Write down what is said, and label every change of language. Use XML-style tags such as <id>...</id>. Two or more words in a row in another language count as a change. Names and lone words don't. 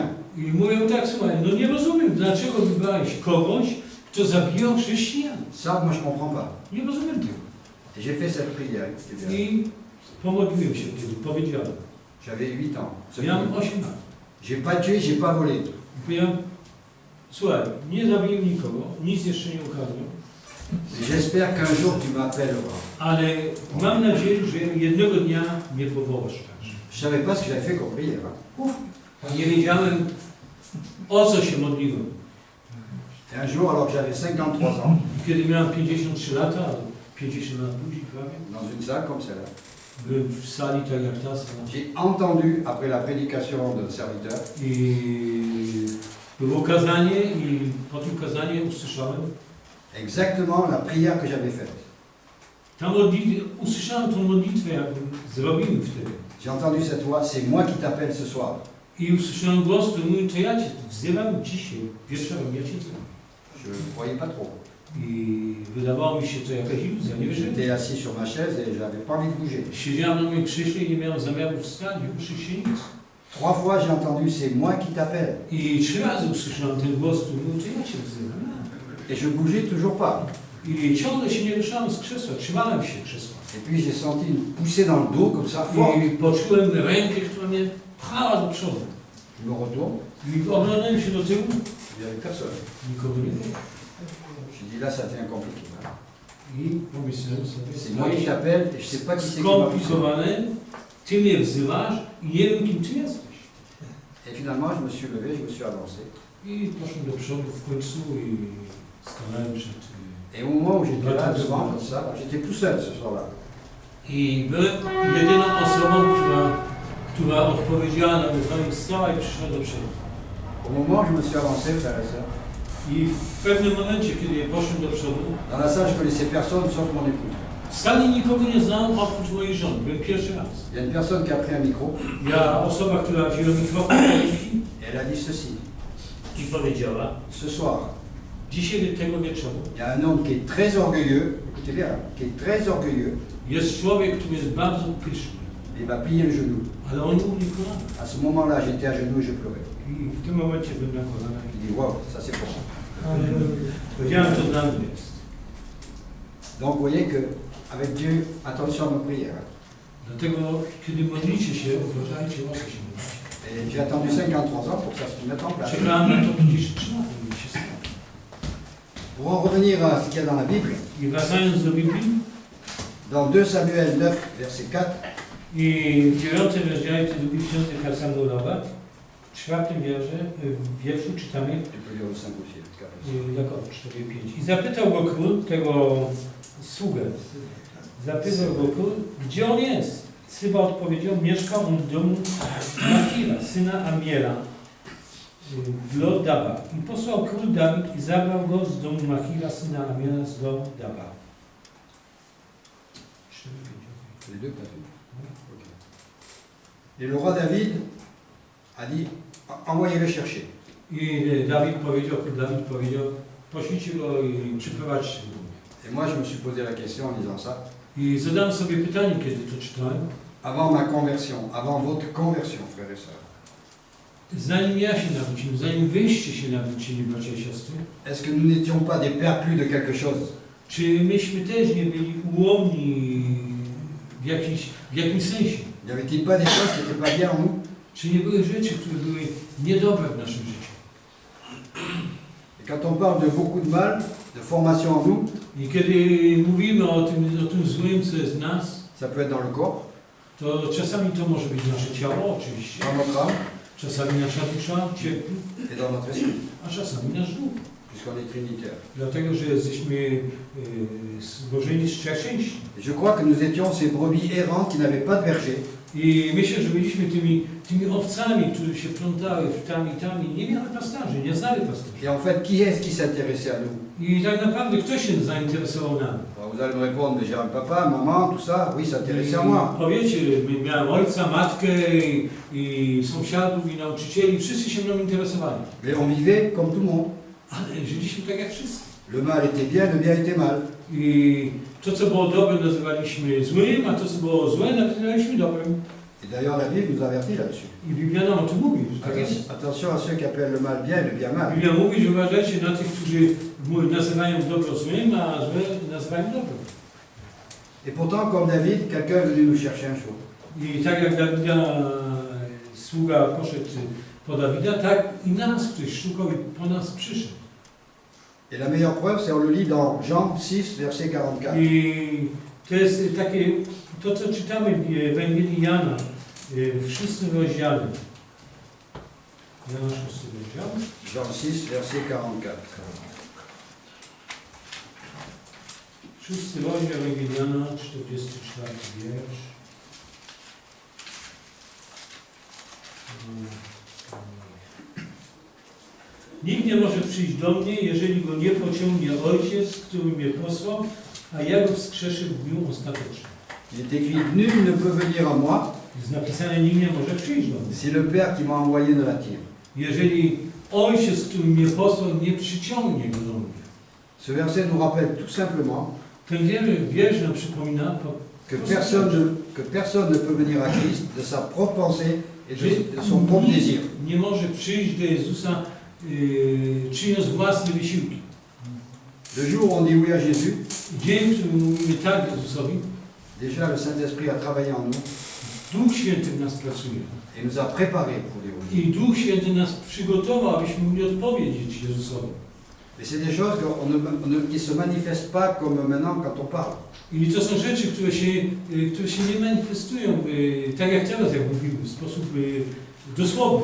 <pl>I mówię mu tak, słuchaj, no nie rozumiem, dlaczego wybrałeś kogoś, kto zabijał chrześcijan.</pl> <fr>Ça, moi, je ne comprends pas.</fr> <pl>Nie rozumiem tego.</pl> <fr>Et j'ai fait cette prière. Eh bien,</fr> <pl>I pomodliłem się kiedy, powiedziałem.</pl> <fr>j'avais 8 ans.</fr> <pl>Miałem 8 lat.</pl> <fr>J'ai pas tué, j'ai pas volé.</fr> <pl>I powiedziałem, słuchaj, nie zabiłem nikogo, nic jeszcze nie ukradłem,</pl> <fr>Et j'espère qu'un jour, tu m'appelleras.</fr> <pl>ale mam nadzieję, że jednego dnia mnie powołasz także.</pl> <fr>Je ne savais pas ce que j'avais fait comme prière. Hein.</fr> <pl>Nie wiedziałem, o co się modliłem.</pl> <fr>Et un jour, alors que j'avais 53 ans,</fr> <pl>I kiedy miałem 53 lata, albo 50 lat później prawie,</pl> <fr>dans une salle comme celle-là,</fr> <pl>byłem w sali tak jak ta sala.</pl> <fr>j'ai entendu, après la prédication de serviteur,</fr> <pl>I było kazanie i po tym kazaniu usłyszałem,</pl> <fr>exactement la prière que j'avais faite.</fr> <pl>ta modlitwa, usłyszałem tą modlitwę, jakby zrobimy wtedy.</pl> <fr>J'ai entendu cette voix, c'est moi qui t'appelle ce soir.</fr> <pl>I usłyszałem głos, który mówił, to ja Cię wzywam dzisiaj, wieczorem, ja Cię wzywam.</pl> <fr>Je ne croyais pas trop.</fr> <pl>I wydawało mi się to jakaś iluzja, nie wierzyłem.</pl> <fr>J'étais assis sur ma chaise et je n'avais pas envie de bouger.</fr> <pl>Siedziałem na moim krześle i nie miałem zamiaru wstać, nie ruszyć się nic.</pl> <fr>3 fois j'ai entendu, c'est moi qui t'appelle.</fr> <pl>I 3 razy usłyszałem ten głos, który mówił, to ja Cię wzywam.</pl> <fr>et je bougeais toujours pas.</fr> <pl>I ciągle się nie ruszałem z krzesła, trzymałem się krzesła.</pl> <fr>Et puis j'ai senti une poussée dans le dos comme ça, fort.</fr> <pl>I poczułem rękę, która mnie pchała do przodu.</pl> <fr>Je me retourne,</fr> <pl>I oglądałem się do tyłu,</pl> <fr>il n'y avait personne.</fr> <pl>nikogo nie było.</pl> <fr>Je dis là, ça devient compliqué. Hein.</fr> <pl>I pomyślałem sobie,</pl> <fr>C'est moi qui t'appelle et je sais pas qui c'est qui m'a poussé.</fr> <pl>skomplikowane, ty mnie wzywasz i nie wiem, kim ty jesteś.</pl> <fr>Et finalement, je me suis levé, je me suis avancé.</fr> <pl>I poszłem do przodu w końcu i stanąłem przed...</pl> <fr>Et au moment où j'étais là devant, comme ça, j'étais tout seul ce soir-là.</fr> <pl>I byłem jedyną osobą, która odpowiedziała na wyzwanie, wstała i przyszła do przodu.</pl> <fr>Au moment où je me suis avancé, frères et sœurs,</fr> <pl>I w pewnym momencie, kiedy poszłem do przodu,</pl> <fr>dans la salle, je connaissais personne sauf mon épouse.</fr> <pl>w sali nikogo nie znałem oprócz mojej żony. Byłem pierwszy raz.</pl> <fr>Il y a une personne qui a pris un micro</fr> <pl>Ja, osoba, która wzięła mikrofon do ręki</pl> <fr>et elle a dit ceci.</fr> <pl>i powiedziała,</pl> <fr>Ce soir,</fr> <pl>dzisiaj tego wieczoru</pl> <fr>il y a un homme qui est très orgueilleux, écoutez bien, qui est très orgueilleux,</fr> <pl>jest człowiek, który jest bardzo pyszny,</pl> <fr>et il va plier le genou.</fr> <pl>ale on ugnie kolana.</pl> <fr>À ce moment-là, j'étais à genoux et je pleurais.</fr> <pl>I w tym momencie byłem na kolanach.</pl> <fr>Je dis, waouh, ça c'est pour moi.</fr> <pl>Powiedziałem, to dla mnie jest.</pl> <fr>Donc vous voyez que avec Dieu, attention à nos prières.</fr> <pl>Dlatego, kiedy modlicie się, uważajcie, o co się modlicie.</pl> <fr>Et j'ai attendu 53 ans pour que ça se mette en place.</fr> <pl>Czekałem na to 53 lata, żeby się stało.</pl> <fr>Pour en revenir à ce qu'il y a dans la Bible,</fr> <pl>I wracając do Biblii,</pl> <fr>dans 2 Samuel 9, verset 4,</fr> <pl>i w 9 rozdziale tej drugiej książki Samuelowa, w 4 wierszu czytamy,</pl> <fr>tu peux lire le 5 aussi, le 4 aussi. D'accord, 4-5.</fr> <pl>I zapytał go król, tego sługę, zapytał go król, gdzie on jest? Syba odpowiedział, mieszkał on w domu Machira, syna Amiela, w Lo-Daba. I posłał król Dawid i zabrał go z domu Machira, syna Amiela, z Lo-Daba.</pl> <fr>Les deux, t'as vu? Ok. Et le roi David a dit, envoyez-le chercher.</fr> <pl>I Dawid powiedział, poślijcie go i przyprowadźcie do mnie.</pl> <fr>Et moi, je me suis posé la question en lisant ça.</fr> <pl>I zadałem sobie pytanie, kiedy to czytałem.</pl> <fr>Avant ma conversion, avant votre conversion, frères et sœurs,</fr> <pl>Zanim ja się nawróciłem, zanim wyście się nawrócili, bracia i siostry,</pl> <fr>est-ce que nous n'étions pas des perclus de quelque chose?</fr> <pl>czy myśmy też nie byli ułomni w jakimś sensie?</pl> <fr>N'y avait-il pas des choses qui n'étaient pas bien en nous?</fr> <pl>Czy nie były rzeczy, które były niedobre w naszym życiu?</pl> <fr>Et quand on parle de beaucoup de mal, de formation en nous,</fr> <pl>I kiedy mówimy o tym złym, co jest w nas,</pl> <fr>ça peut être dans le corps,</fr> <pl>to czasami to może być nasze ciało, oczywiście,</pl> <fr>dans notre âme</fr> <pl>czasami nasza dusza cierpi,</pl> <fr>et dans notre esprit,</fr> <pl>a czasami nasz duch.</pl> <fr>puisqu'on est trinitaire.</fr> <pl>Dlatego, że jesteśmy złożeni z trzech części.</pl> <fr>Et je crois que nous étions ces brebis errantes qui n'avaient pas de berger.</fr> <pl>I myślę, że byliśmy tymi owcami, które się plątały w tam i nie miały pasterzy, nie znały pasterzy.</pl> <fr>Et en fait, qui est-ce qui s'intéressait à nous?</fr> <pl>I tak naprawdę kto się zainteresował nami?</pl> <fr>Alors, vous allez me répondre, mais j'ai un papa, maman, tout ça, oui, s'intéressait à moi.</fr> <pl>Powiecie, miałem ojca, matkę i sąsiadów i nauczycieli, wszyscy się mną interesowali.</pl> <fr>Mais on vivait comme tout le monde.</fr> <pl>Ale żyliśmy tak jak wszyscy.</pl> <fr>Le mal était bien, le bien était mal.</fr> <pl>I to, co było dobre, nazywaliśmy złym, a to, co było złe, nazywaliśmy dobrym.</pl> <fr>Et d'ailleurs, la Bible nous avertit là-dessus.</fr> <pl>I Biblia nam o tym mówi. Że tak jest.</pl> <fr>Attention à ceux qui appellent le mal bien et le bien mal.</fr> <pl>Biblia mówi, że uważajcie na tych, którzy nazywają dobro złym, a złe nazywają dobrym.</pl> <fr>Et pourtant, comme David, quelqu'un est venu nous chercher un jour.</fr> <pl>I tak jak Dawida, sługa poszedł po Dawida, tak i nas ktoś szukał i po nas przyszedł.</pl> <fr>Et la meilleure preuve, c'est on le lit dans Jean 6, verset 44.</fr> <pl>I to jest takie, to co czytamy w Ewangelii Jana, w 6 rozdziale. Jana 6 rozdział.</pl> <fr>Jean 6, verset 44.</fr> <pl>6 rozdział Ewangelii Jana, 44 wiersz. Nikt nie może przyjść do mnie, jeżeli go nie pociągnie Ojciec, który mnie posłał, a ja go wskrzeszę w dniu ostatecznym.</pl> <fr>Il est écrit, nul ne peut venir à moi</fr> <pl>Jest napisane, nikt nie może przyjść do mnie.</pl> <fr>si le Père qui m'a envoyé ne l'attire.</fr> <pl>Jeżeli Ojciec, który mnie posłał, nie przyciągnie go do mnie.</pl> <fr>Ce verset nous rappelle tout simplement</fr> <pl>Ten wiersz nam przypomina,</pl> <fr>que personne ne peut venir à Christ de sa propre pensée et de son propre désir.</fr> <pl>nie może przyjść do Jezusa czyniąc własne wysiłki.</pl> <fr>Le jour où on dit oui à Jésus,</fr> <pl>Dzień, w którym mówimy tak Jezusowi,</pl> <fr>déjà le Saint-Esprit a travaillé en nous</fr> <pl>Duch Święty w nas pracuje.</pl> <fr>et nous a préparés pour dire oui.</fr> <pl>I Duch Święty nas przygotował, abyśmy mogli odpowiedzieć Jezusowi.</pl> <fr>Mais c'est des choses qui ne se manifestent pas comme maintenant quand on parle.</fr> <pl>I to są rzeczy, które się nie manifestują, tak jak teraz, jak mówimy, w sposób dosłowny.</pl>